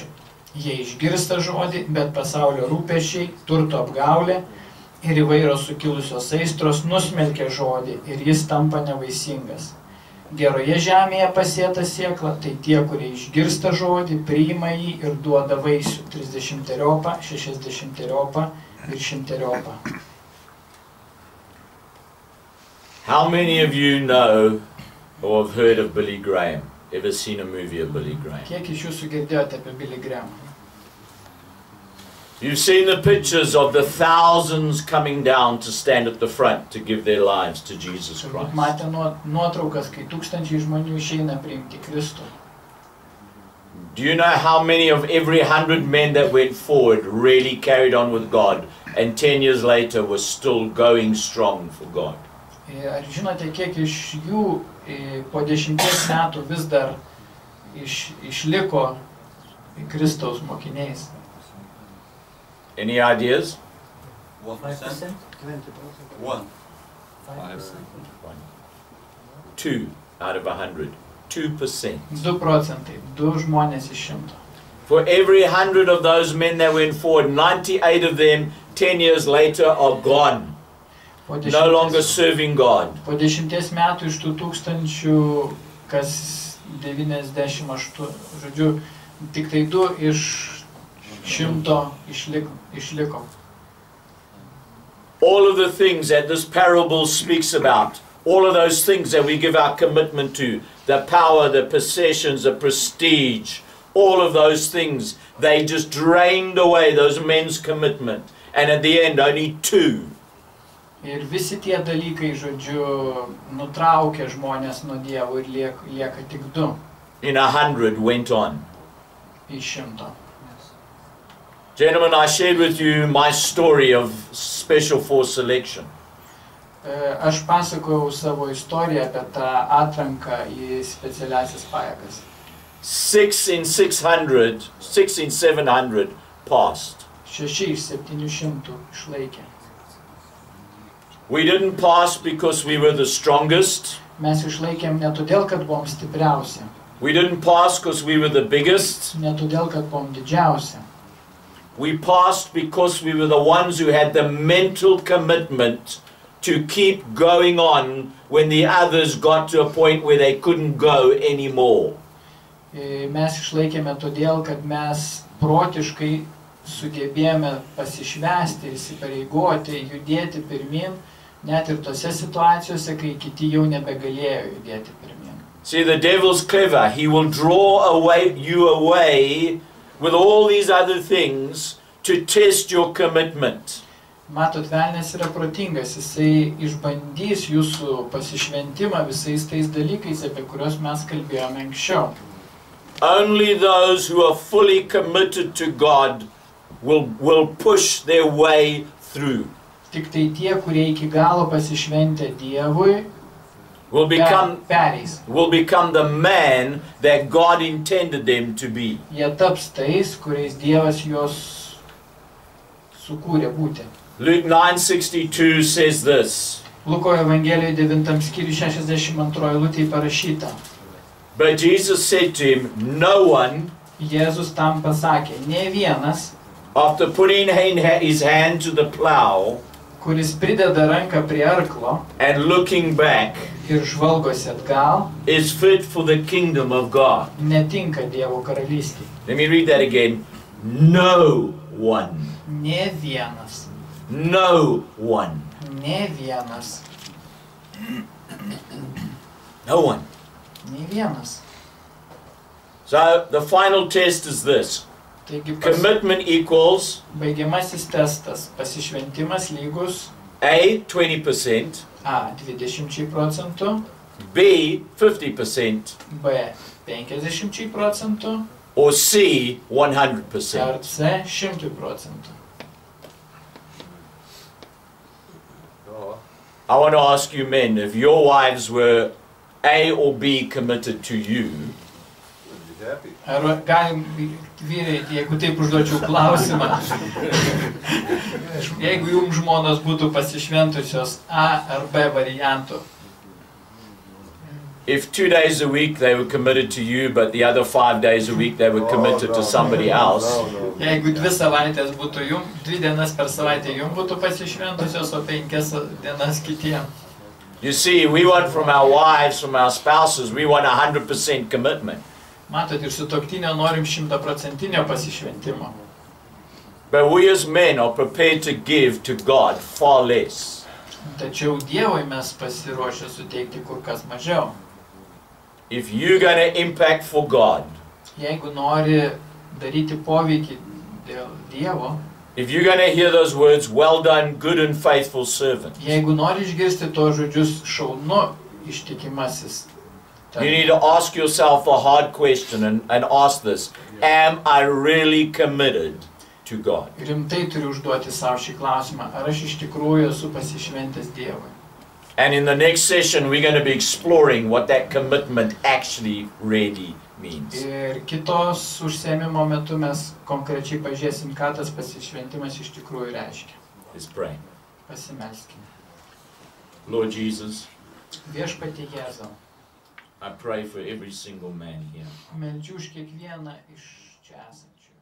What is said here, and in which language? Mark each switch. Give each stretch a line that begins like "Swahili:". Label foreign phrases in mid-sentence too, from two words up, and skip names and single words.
Lithuanian: Jie išgirsta žodį, bet pasaulio rūpesčiai, turto apgaulė ir įvairios sukilusios aistros nusmelkia žodį ir jis tampa nevaisingas. Geroje žemėje pasėta sėkla, tai tie, kurie išgirsta žodį, priima jį ir duoda vaisių 30-eriopą, 60-eriopą ir 100-eriopą.
English: How many of you know or have heard of Billy Graham? Ever seen a movie of Billy Graham?
Lithuanian: Kiek iš jūsų girdėjote apie Billy Graham?
English: You've seen the pictures of the thousands coming down to stand at the front to give their lives to Jesus Christ.
Lithuanian: Matė nuotraukas, kai tūkstančiai žmonių išeina priimti Kristų.
English: Do you know how many of every 100 men that went forward really carried on with God and 10 years later were still going strong for God?
Lithuanian: Ar žinote, kiek iš jų po 10 metų vis dar išliko Kristaus mokiniais?
English: Any ideas? 1%? 1. 2 out of 100. 2%.
Lithuanian: 2%. 2 žmonės iš 100.
English: For every 100 of those men that went forward, 98 of them 10 years later are gone. No longer serving God.
Lithuanian: Po 10 metų iš tų 1000, kas 98, žodžiu, tik tai 2 iš 100 išliko.
English: All of the things that this parable speaks about, all of those things that we give our commitment to, the power, the possessions, the prestige, all of those things, they just drained away those men's commitment. And at the end, only 2.
Lithuanian: Ir visi tie dalykai, žodžiu, nutraukė žmonės nuo Dievo ir lieka tik 2.
English: In 100 went on.
Lithuanian: Iš 100.
English: Gentlemen, I shared with you my story of Special Force selection.
Lithuanian: Aš pasakojau savo istoriją apie tą atranką į specialiasias pajėgas.
English: 6 in 700 passed.
Lithuanian: 6 iš 700 išlaikė.
English: We didn't pass because we were the strongest.
Lithuanian: Mes išlaikėm ne todėl, kad buvom stipriausi.
English: We didn't pass because we were the biggest.
Lithuanian: Ne todėl, kad buvom didžiausi.
English: We passed because we were the ones who had the mental commitment to keep going on when the others got to a point where they couldn't go anymore.
Lithuanian: Mes išlaikėme todėl, kad mes protiškai sugebėjome pasišvęsti, įsipareigoti, judėti pirmin, net ir tose situacijose, kai kiti jau nebegalėjo judėti pirmin.
English: See, the devil's clever. He will draw you away with all these other things to test your commitment.
Lithuanian: Matot, velnias yra protingas, jisai išbandys jūsų pasišventimą visais tais dalykais, apie kuriuos mes kalbėjome anksčiau.
English: Only those who are fully committed to God will push their way through.
Lithuanian: Tik tai tie, kurie iki galo pasišventę Dievui,
English: will become
Lithuanian: pereis.
English: the man that God intended them to be.
Lithuanian: Jie taps tais, kuriais Dievas juos sukūrė būti.
English: Luke 9:62 says this.
Lithuanian: Luko Evangelijoje 9 skyriuje 62 eilutėje parašyta.
English: But Jesus said to him, no one,
Lithuanian: Jėzus tam pasakė, ne vienas,
English: after putting his hand to the plow
Lithuanian: kuris prideda ranką prie arklo
English: and looking back,
Lithuanian: ir žvalgosi atgal,
English: is fit for the kingdom of God.
Lithuanian: netinka Dievo karalystei.
English: Let me read that again. No one.
Lithuanian: Ne vienas.
English: No one.
Lithuanian: Ne vienas.
English: No one.
Lithuanian: Ne vienas.
English: So the final test is this.
Lithuanian: Taigi
English: Commitment equals
Lithuanian: baigiamasis testas. Pasišventimas lygus
English: A, 20%,
Lithuanian: A. 20%,
English: B, 50%,
Lithuanian: B. 50%,
English: or C, 100%.
Lithuanian: ar C. 100%.
English: I want to ask you men, if your wives were A or B committed to you,
Lithuanian: Ar galim, vyrai, jeigu taip užduočiau klausimą, jeigu jums žmonos būtų pasišventusios A ar B variantų,
English: If 2 days a week they were committed to you, but the other 5 days a week they were committed to somebody else,
Lithuanian: jeigu 2 savaitės būtų jums, 2 dienas per savaitę jums būtų pasišventusios, o 5 dienas kitiem.
English: you see, we want from our wives, from our spouses, we want 100% commitment.
Lithuanian: Matot, ir sutuoktinio norim 100% pasišventimo.
English: But we as men are prepared to give to God far less.
Lithuanian: Tačiau Dievui mes pasiruošę suteikti kur kas mažiau.
English: If you're going to impact for God,
Lithuanian: Jeigu nori daryti poveikį dėl Dievo,
English: if you're going to hear those words, well done, good and faithful servant,
Lithuanian: jeigu nori išgirsti tos žodžius šaunu ištikimasis,
English: you need to ask yourself a hard question and ask this, am I really committed to God?
Lithuanian: rimtai turi užduoti savo šį klausimą, ar aš iš tikrųjų esu pasišventęs Dievui.
English: And in the next session, we're going to be exploring what that commitment actually really means.
Lithuanian: Ir kitos užsiėmimo metu mes konkrečiai pažiūrėsim, ką tas pasišventimas iš tikrųjų reiškia.
English: Let's pray.
Lithuanian: Pasimelskime.
English: Lord Jesus,
Lithuanian: Viešpatie Jėzau,
English: I pray for every single man here.
Lithuanian: meldžiu už kiekvieną iš čia esančių.